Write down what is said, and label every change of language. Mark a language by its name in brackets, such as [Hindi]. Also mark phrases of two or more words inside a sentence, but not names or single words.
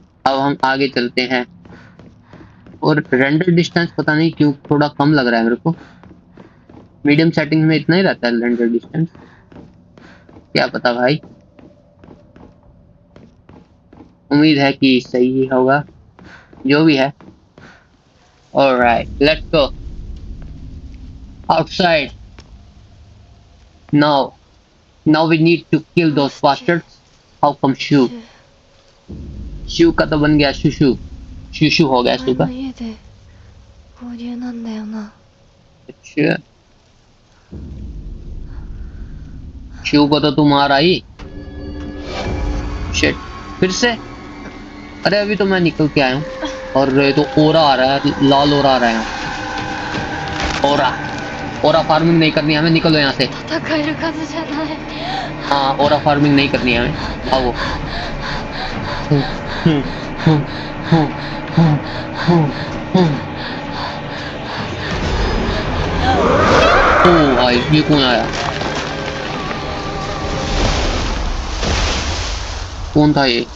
[Hindi] अब हम आगे चलते हैं। और [English] render distance [Hindi] पता नहीं क्यों थोड़ा कम लग रहा है मेरे को, [English] medium setting [Hindi] में इतना ही रहता है [English] render distance, [Hindi] क्या पता भाई, उम्मीद है कि सही ही होगा, जो भी है [English] Alright, let's go outside. Now, now we need to kill those bastards. How come Shu? [Hindi] Shu का तो बन गया शुशु. शुशु हो गया [Japanese] 前 Shu の [Hindi] का. [Japanese] 家で合流なんだよな。 [Hindi] अच्छा. Shu को तो तुम मारा ही. Shit. फिर से. अरे अभी तो मैं निकल के आया हूँ. और ये तो ओरा आ रहा है. लाल ओरा आ रहा है. ओरा. [English] aura farming [Hindi] नहीं करनी है हमें. निकलो यहाँ से. [Japanese] 戦える数じゃない。 [Hindi] हाँ [English] aura farming [Hindi] नहीं करनी है हमें. आओ. ओ भाई ये कौन आया? कौन था ये?